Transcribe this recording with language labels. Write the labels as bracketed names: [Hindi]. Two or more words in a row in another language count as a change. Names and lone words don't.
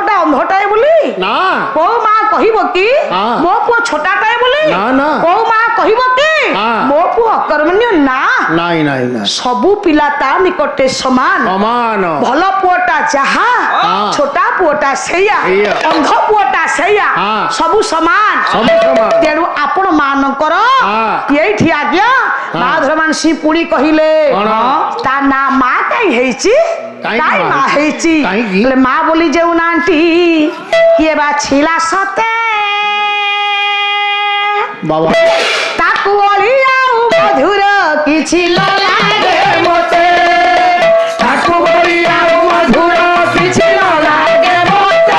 [Odia] ପୁଅଟା ଅନ୍ଧଟାଏ ବୋଲି ना କୋ ମାଁ କହିବ କି हाँ। ମୋ ପୁଅ ଛୋଟଟାଏ ବୋଲି ନା, ନା। କୋ ମାଁ କହିବ କି हाँ। ମୋ ପୁଅ ଅକର୍ମଣ୍ୟ ନା ନାଇଁ ନାଇଁ ନା ସବୁ ପିଲା ତା ନିକଟେ ସମାନ समान ଭଲ ପୁଅଟା ଯାହା हाँ। ଛୋଟ ପୁଅଟା ସେୟା सेया। ଅନ୍ଧ ପୁଅଟା ସେୟା हाँ। ସବୁ ସମାନ ସବ ସମାନ ତେଣୁ ଆପଣ ମାନକର हाँ। ଏଠି ଆଜ୍ଞା ମାଧବ ମାନସୀ ପୁଣି କହିଲେ कौन? ତା ନା ମା କାହିଁ ହେଛି काई काई मा ମା ହେଛି काईकी? ଲେ ମା ବୋଲି ଯେଉଁ ନାଁଟି କିଏ ବା ଥିଲା ସତେ बाबा ତାକୁ ଓଲି ଆଉ ମଧୁର କିଛି ନ ଲାଗେ ମୋତେ ଠାକୁର ବୋଲି ଆଓ ମଧୁର କିଛି ନ ଲାଗେ ମୋତେ